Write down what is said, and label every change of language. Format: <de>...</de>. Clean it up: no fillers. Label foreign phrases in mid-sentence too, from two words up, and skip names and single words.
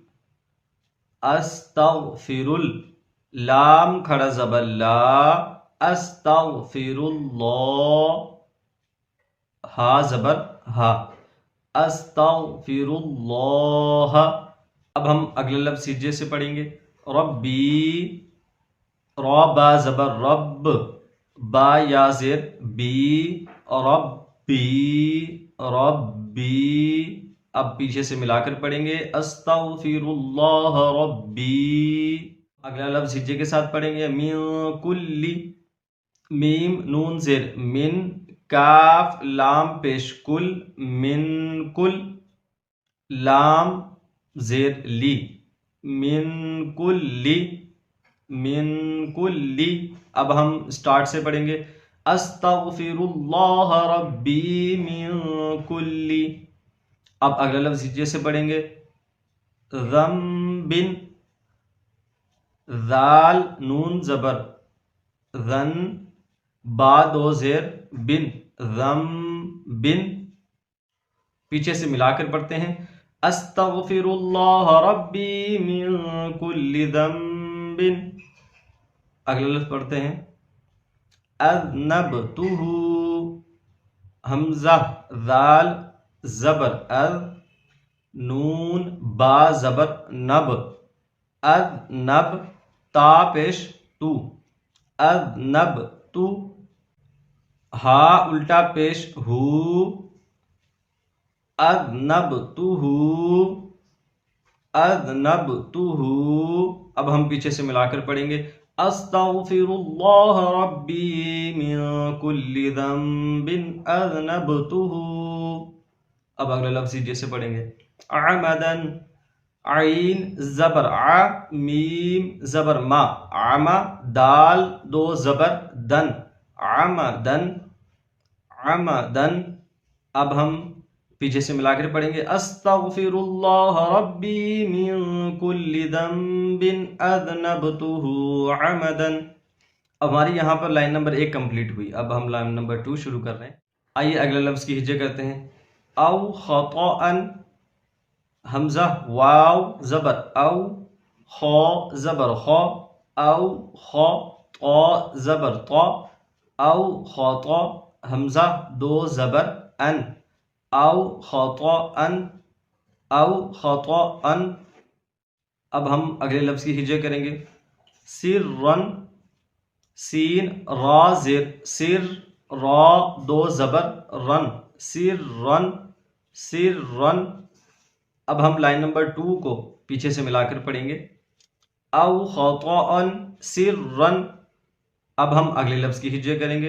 <ur>استغفر، لام کھڑا زبر لا،</ur> <ar>استغفر اللہ،</ar> <ur>ہا زبر ہا،</ur> <ar>استغفر اللہ۔</ar> <ur>اب ہم اگلا لفظ سیجے سے پڑھیں گے۔ ربی، را با زبر رب، با یا زیر بی،</ur> <ar>ربی ربی۔</ar> <ur>اب پیچھے سے ملا کر پڑھیں گے</ur> <ar>استغفر اللہ ربی۔</ar> <ur>اگلا لفظ ہجے کے ساتھ پڑھیں گے۔</ur> <ar>من کلی،</ar> <ur>میم نون زیر من، کاف لام پیش کل،</ur> <ar>من کل،</ar> <ur>لام زیر لی،</ur> <ar>من کلی، من کلی۔</ar> <ur>اب ہم سٹارٹ سے پڑھیں گے۔</ur> <ar>استغفر اللہ ربی من کلی۔</ar> <ur>اب اگلا لفظ ہجے سے پڑھیں گے۔ ذنب، ذال نون زبر ذن، با دو زیر بن، ذنب۔ پیچھے سے ملا کر پڑھتے ہیں۔</ur> <ar>استغفر اللہ ربی من کل ذنب۔</ar> <ur>اگلا لفظ پڑھتے ہیں۔ اذنبتہ، حمزہ ذال زبر اذ، نون با زبر نب، اذنب، تا پیش تو، اذنبتہ، ہا الٹا پیش ہو،</ur> <ar>اذنبتہ، اذنبتہ۔</ar> <ur>اب ہم پیچھے سے ملا کر پڑھیں گے۔</ur> <ar>استغفر اللہ ربی من کل ذنب اذنبتہ۔</ar> <ur>اب اگلا لفظ جیسے پڑھیں گے۔ عمدا، عین زبر ع، میم زبر ما، عما، دال دو زبر دن،</ur> <ar>عمدن، عمدن۔</ar> <ur>اب ہم پیچھے سے ملا کر پڑھیں گے۔</ur> <ar>استغفر اللہ ربی من کل ذنب اذنبتہ عمدا۔</ar> <ur>اب ہماری یہاں پر</ur> <en>line number</en> <ur>1 کمپلیٹ ہوئی۔ اب ہم</ur> <en>line number</en> <ur>2 شروع کر رہے ہیں۔ آئیے اگلا لفظ کی ہجے کرتے ہیں۔</ur> <ar>او خطأ،</ar> <ur>حمزہ واو زبر او، خو زبر خو، او خو، طا زبر طا،</ur> <ar>او خطأ،</ar> <ur>حمزہ دو زبر ان،</ur> <ar>او خطأ، او خطأ۔</ar> <ur>اب ہم اگلے لفظ کی ہجے کریں گے۔ سرًا، سین را زیر سر، را دو زبر رن،</ur> <ar>سرًا، سرًا۔</ar> <ur>اب ہم لائن نمبر 2 کو پیچھے سے ملا کر پڑھیں گے۔</ur> <ar>او خطأ سرًا۔</ar> <ur>اب ہم اگلے لفظ کی ہجے کریں گے۔</ur>